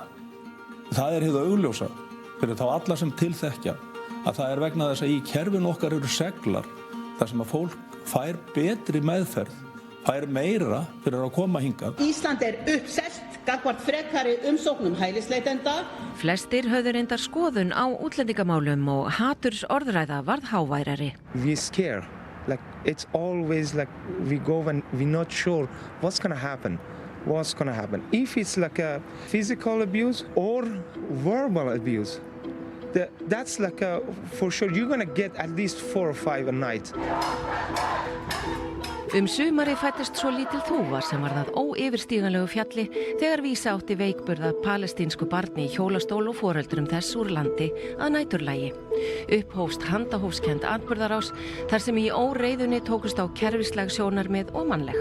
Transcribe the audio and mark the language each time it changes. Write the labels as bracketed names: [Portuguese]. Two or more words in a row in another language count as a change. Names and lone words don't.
[Icelandic] Það er hið augljósa fyrir þá alla sem tilþekkja að það er vegna þess að í kerfinu okkar eru seglar þar sem að fólk fær betri meðferð, fær meira fyrir að koma hingað. Ísland er uppselt gagnvart frekari umsóknum hælisleitenda. Flestir höfðu reyndar skoðun á útlendingamálum og haturs orðræða varð háværari. [English] We scare, like it's always like we go and we're not sure what's gonna happen. What's gonna happen? If it's like a physical abuse or verbal abuse, that's like for sure you're gonna get at least 4 or 5 a night. [Icelandic] Sumari fættist svo lítil þúfa sem var það óyfirstíganlegu fjalli þegar vísa átti veikburða palestínsku barni í hjólastól og foreldrum þess úr landi að næturlægi. Upphófst handahófskend atburðarás þar sem í óreiðunni tókust á kerfislæg sjónarmið og mannleg.